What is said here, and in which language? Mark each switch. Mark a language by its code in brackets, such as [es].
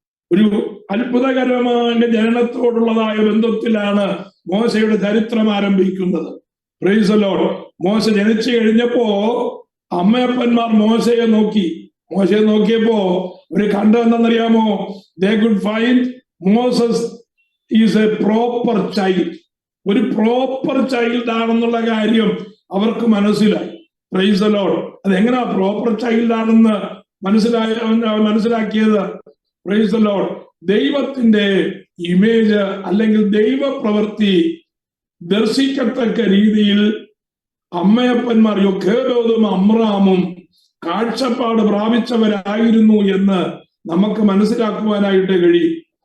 [ml] ഒരു അത്ഭുതകരമായ ജനനത്തോടുള്ളതായ ബന്ധത്തിലാണ് മോശയുടെ ചരിത്രം ആരംഭിക്കുന്നത്. [en] Praise the lord. [ml] മോശ ജനിച്ചു കഴിഞ്ഞപ്പോ അമ്മയപ്പന്മാർ മോശയെ നോക്കിയപ്പോ അവര് കണ്ടതെന്നറിയാമോ? [en] They could find Moses is a proper child. [ml] ഒരു പ്രോപ്പർ ചൈൽഡ് ആണെന്നുള്ള കാര്യം അവർക്ക് മനസ്സിലായി. [en] Praise the lord. [ml] അതെങ്ങനാ പ്രോപ്പർ ചൈൽഡ് ആണെന്ന് മനസ്സിലാക്കിയത്? [en] Praise the lord. [ml] ദൈവത്തിന്റെ ഇമേജ് അല്ലെങ്കിൽ ദൈവപ്രവൃത്തി ദർശിക്കത്തക്ക രീതിയിൽ അമ്മയപ്പന്മാർ യോഖേബേദും അമ്രാമും കാഴ്ചപ്പാട് പ്രാപിച്ചവരായിരുന്നു എന്ന് നമുക്ക് മനസ്സിലാക്കുവാനായിട്ട് കഴിയും.